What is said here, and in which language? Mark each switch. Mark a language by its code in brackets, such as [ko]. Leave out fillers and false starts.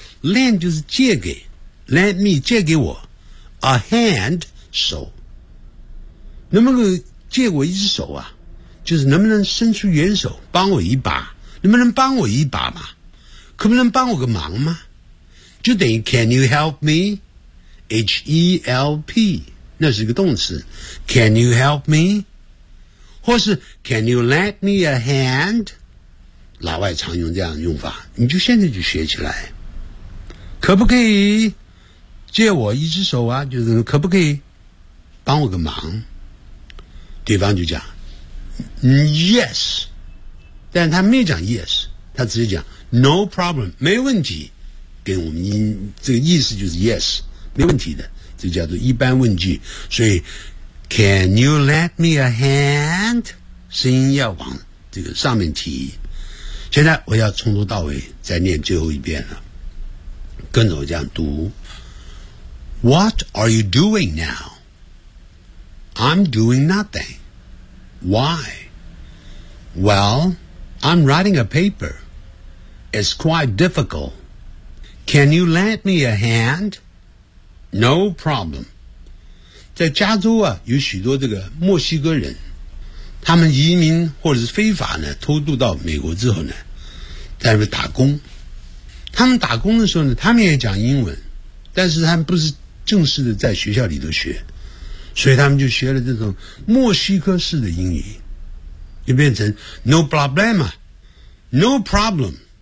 [zh] Lend 就是借给， lend me 借给我， a hand 手，能不能借我一只手啊，就是能不能伸出援手帮我一把，能不能帮我一把嘛，可不能帮我个忙吗？就等于 [en] Can you help me? H-E-L-P [zh] 那是一个动词， [en] Can you help me? 或是 Can you lend me a hand? [zh] 老外常用这样的用法，你就现在就学起来。可不可以借我一只手啊，就是可不可以帮我个忙，对方就讲 Yes， 但他没讲 Yes， 他直接讲No problem， 没问题，给我们这个意思就是 yes， 没问题的，这叫做一般问句。所以 [en] Can you lend me a hand， [zh] 声音要往这个上面提。现在我要从头到尾再念最后一遍了，跟着我这样读。 [en] What are you doing now？ I'm doing nothing。 Why？ Well， I'm writing a paperIt's quite difficult. Can you lend me a hand? No problem. [zh] 在加州啊，有许多这个墨西哥人，他们移民或者是非法呢偷渡到美国之后呢，在那边打工。他们打工的时候呢，他们也讲英文，但是他们不是正式的在学校里头学，所以他们就学了这种墨西哥式的英语，就变成 [en] No problem, No problem.